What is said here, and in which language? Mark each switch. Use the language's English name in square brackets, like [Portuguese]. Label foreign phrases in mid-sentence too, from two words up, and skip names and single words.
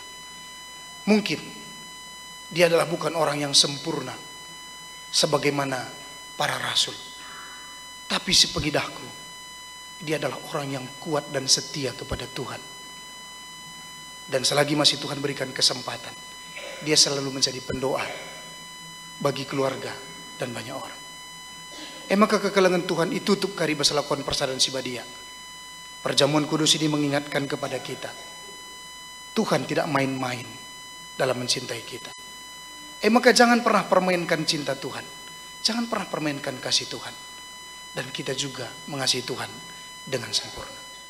[Indonesian] Mungkin dia adalah bukan orang yang sempurna sebagaimana para rasul, tapi sepengidahku dia adalah orang yang kuat dan setia kepada Tuhan. Dan selagi masih Tuhan berikan kesempatan, dia selalu menjadi pendoa bagi keluarga dan banyak orang. [Batak Karo] Maka kekelengan Tuhan itu tutup kari basalakon persadaran sibadia. [Indonesian] Perjamuan kudus ini mengingatkan kepada kita, Tuhan tidak main-main dalam mencintai kita. Maka jangan pernah permainkan cinta Tuhan. Jangan pernah permainkan kasih Tuhan. Dan kita juga mengasihi Tuhan dengan sempurna.